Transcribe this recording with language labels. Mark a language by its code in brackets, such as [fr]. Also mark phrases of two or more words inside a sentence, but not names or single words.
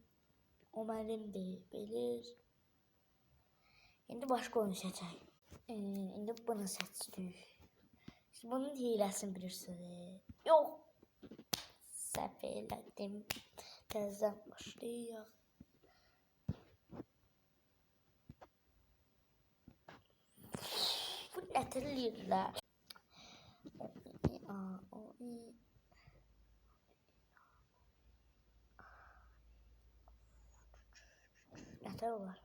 [tr] O benim değil, bilir. Şimdi başka oyun seçeyim. Şimdi bunu seçtik. Şimdi bunun hilesini bilirsiniz. Yok. [az] Səhv elədim. Təzədən başlayaq. Bu nətirləyirlər. Nətər olar?